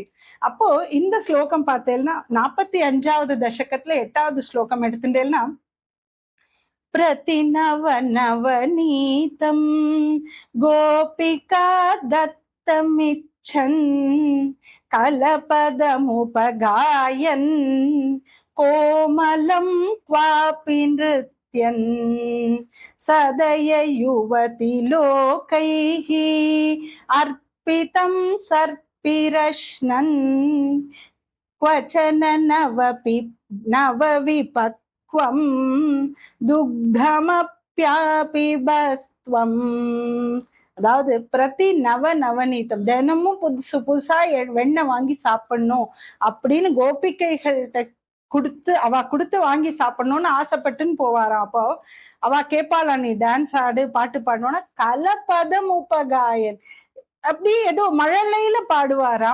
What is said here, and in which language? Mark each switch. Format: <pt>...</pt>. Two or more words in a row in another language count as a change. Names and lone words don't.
<ta>அப்போ இந்த ஸ்லோகம் பார்த்தேன்னா 45வது தசகத்துல 8வது ஸ்லோகம் எடுத்துட்டேன்னா,</ta> <sa>प्रतिनव नवनीतं गोपिका दत्तमिच्छन् कलपदमुपगायन् कोमलम् क्वापि नृत्यन् सदय युवति लोकैः अर्पितं सर्पिरश्नन् क्वचन नवविपक्वं दुग्धमप्यापिबस्त्वम्.</sa> <ta>அதாவது பிரதி நவநீதம், தினமும் புதுசு புதுசா வெண்ணெய் வாங்கி சாப்பிடணும் அப்படின்னு கோபிகைகள்கிட்ட கொடுத்து வாங்கி சாப்பிடணும்னு ஆசைப்பட்டுன்னு போவாராம். அப்போ அவ கேட்பாளா, நீ டான்ஸ் ஆடு பாட்டு பாடணும்னா,</ta> <sa>कलपदम् उपगायन्</sa> <ta>அப்படி ஏதோ மழலையில பாடுவாராம்.</ta>